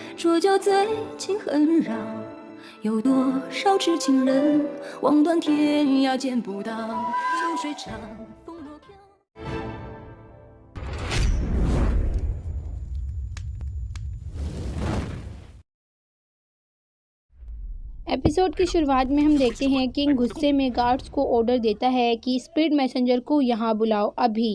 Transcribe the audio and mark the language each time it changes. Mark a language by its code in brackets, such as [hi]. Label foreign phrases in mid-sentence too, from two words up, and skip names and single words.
[zh] 说酒醉情很扰，有多少痴情人望断天涯见不到，秋水长风若飘。 [hi] एपिसोड की शुरुआत में हम देखते हैं किंग गुस्से में गार्ड्स को ऑर्डर देता है कि [en] speed messenger [hi] को यहाँ बुलाओ अभी।